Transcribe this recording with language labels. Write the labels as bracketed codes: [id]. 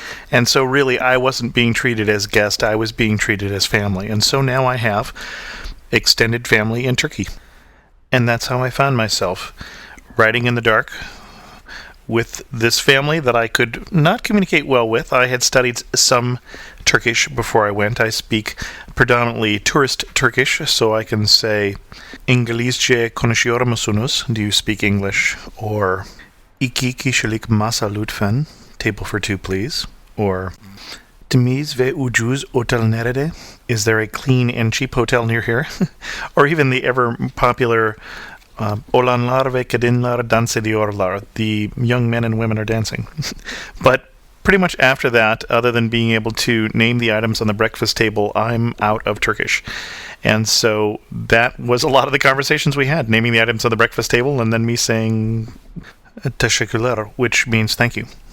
[en] And so really I wasn't being treated as guest, I was being treated as family. And so now I have extended family in Turkey. And that's how I found myself, riding in the dark with this family that I could not communicate well with. I had studied some Turkish before I went. I speak predominantly tourist Turkish, so I can say [tr] İngilizce konuşuyor musunuz? [en] Do you speak English? Or [tr] İki kişilik masa lütfen, [en] table for 2 please. [tr] Or temiz ve ucuz otel nerede? [en] Is there a clean and cheap hotel near here? Or even the ever popular [tr] Olanlar ve kadınlar dans ediyorlar. [en] The young men and women are dancing. But pretty much after that, other than being able to name the items on the breakfast table, I'm out of Turkish. And so that was a lot of the conversations we had, naming the items on the breakfast table and then me saying teşekkürler, which means thank you.